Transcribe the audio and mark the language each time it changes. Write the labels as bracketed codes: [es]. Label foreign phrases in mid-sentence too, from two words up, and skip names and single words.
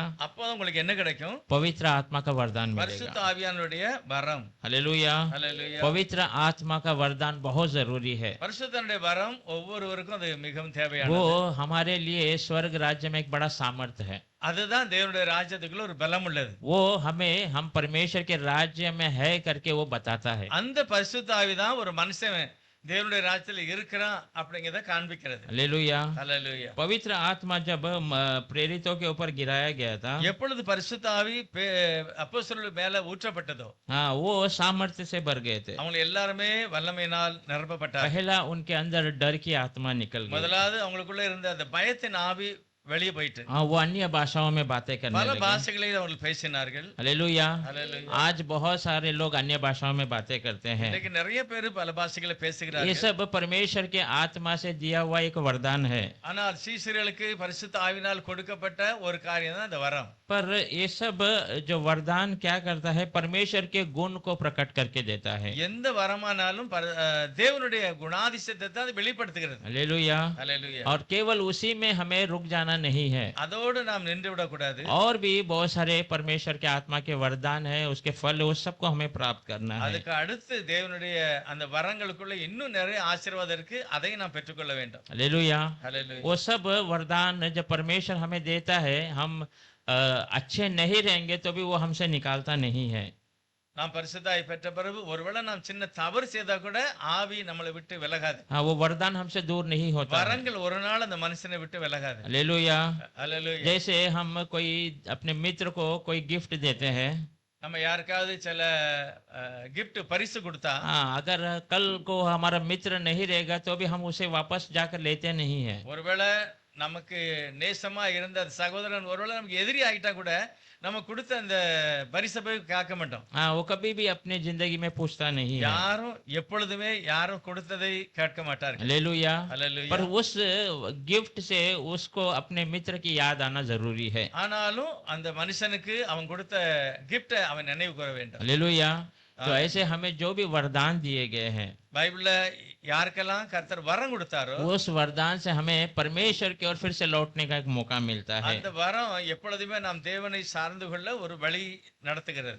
[ta] அப்போ உங்களுக்கு என்ன கிடைக்கும்? [hi] पवित्र आत्मा का वरदान [ta] பரிசுத்த [hi] मिलेगा। [ta] ஆவியானுடைய வரம். [hi] हालेलुया। [ta] அல்லேலூயா. [hi] पवित्र आत्मा का वरदान बहुत जरूरी है। [ta] பரிசுத்தனுடைய வரம் ஒவ்வொருவருக்கும் அது மிகவும் [hi] वो [ta] தேவையானது. [hi] हमारे लिए स्वर्ग राज्य में एक बड़ा सामर्थ्य है। [ta] அதுதான் தேவனுடைய ராஜ்யத்துக்குள்ள ஒரு பலம் உள்ளது. [hi] वो हम परमेश्वर के राज्य में है करके वो बताता है। [ta] அந்த பரிசுத்த ஆவி தான் ஒரு மனுஷன் தேவனுடைய ராஜ்யத்துல இருக்கிறான் அப்படிங்கறத காண்பிக்கிறது. [hi] हालेलुया। [ta] அல்லேலூயா. [hi] पवित्र आत्मा जब प्रेरितों के ऊपर गिराया गया था, [ta] எப்பொழுது பரிசுத்த ஆவி அப்போஸ்தலர்கள் மேல ஊற்றப்பட்டதோ [hi] हाँ, वो सामर्थ्य से भर गए थे। [ta] அவங்க எல்லாருமே வல்லமையினால் நிரப்பப்பட்டார். [hi] पहला उनके अंदर डर की आत्मा निकल गई। [ta] முதலாவது அவங்களுக்குள்ள இருந்த அந்த பயத்தின் ஆவி வெளியே போயிட்டு [hi] हाँ, वो अन्य भाषाओं में बातें करने [ta] பல [hi] लगे। [ta] பாஷைகளில் அவர்கள் பேசினார்கள். [hi] हालेलुया। [ta] அல்லேலூயா. [hi] आज बहुत सारे लोग अन्य भाषाओं में बातें करते हैं। [ta] இன்னைக்கு நிறைய பேர் பல பாஷைகளை [hi] ये [ta] பேசுகிறார்கள். [hi] सब परमेश्वर के आत्मा से दिया हुआ एक वरदान है। [ta] ஆனால் சீஷர்களுக்கு பரிசுத்த ஆவினால் கொடுக்கப்பட்ட ஒரு காரியம் தான் இந்த வரம். [hi] पर ये सब जो वरदान क्या करता है, परमेश्वर के गुण को प्रकट करके देता है। [ta] எந்த வரமானாலும் தேவனுடைய குணாதிசயத்தை தான் அது வெளிப்படுத்துகிறது. [hi] हालेलुया। [ta] அல்லேலூயா. [hi] और केवल उसी में हमें रुक जाना नहीं है। [ta] அதோடு நாம் நின்று விடக்கூடாது. [hi] और भी बहुत सारे परमेश्वर के आत्मा के वरदान है, उसके फल उस सबको हमें प्राप्त करना है। [ta] அதுக்கு அடுத்து தேவனுடைய அந்த வரங்களுக்குள்ள இன்னும் நிறைய ஆசீர்வாதம் இருக்கு, அதையும் நாம் பெற்றுக்கொள்ள வேண்டும். [hi] हालेलुया। [ta] அல்லேலூயா. [hi] वो सब वरदान जब परमेश्वर हमें देता है, हम अच्छे नहीं रहेंगे तो भी वो हमसे निकालता नहीं है। [ta] நாம் பரிசுத்தாய் பெற்ற பிறகு ஒருவேளை நாம் சின்ன தவறு செய்தா கூட ஆவி நம்மளை விட்டு விலகாது. [hi] हाँ, वो वरदान हमसे दूर नहीं होता है। [ta] வரங்கள் ஒரு நாள் அந்த மனுஷனை விட்டு விலகாது. [hi] हालेलुया। [ta] அல்லேலூயா. [hi] जैसे हम कोई अपने मित्र को कोई गिफ्ट देते हैं, [ta] நம்ம யாருக்காவது சில கிஃப்ட் பரிசு கொடுத்தா [hi] हाँ, अगर कल को हमारा मित्र नहीं रहेगा तो भी हम उसे वापस जाकर लेते नहीं है। [ta] ஒருவேளை நமக்கு நேசமா இருந்த அந்த சகோதரன் ஒருவேளை நமக்கு எதிரி ஆகிட்டா கூட நம்ம கொடுத்த அந்த பரிசை போய் காக்க மாட்டோம். [hi] हाँ, वो कभी भी अपने जिंदगी में पूछता नहीं है। [ta] யாரும் எப்பொழுதுமே யாரும் கொடுத்ததை கேட்க மாட்டார்கள். [hi] हालेलुया। [ta] அல்லேலூயா. [hi] पर उस गिफ्ट से उसको अपने मित्र की याद आना जरूरी है। [ta] ஆனாலும் அந்த மனுஷனுக்கு அவன் கொடுத்த கிஃப்டை அவன் நினைவு கூற வேண்டும். [hi] हालेलुया। तो ऐसे हमें जो भी वरदान दिए गए हैं, [ta] பைபிள்ல யாருக்கெல்லாம் கர்த்தர் வரம் கொடுத்தாரோ [hi] उस वरदान से हमें परमेश्वर की ओर फिर से लौटने का एक मौका मिलता है। [ta] அந்த வரம் எப்பொழுதுமே நாம் தேவனை சார்ந்து கொள்ள ஒரு வழி நடத்துகிறது.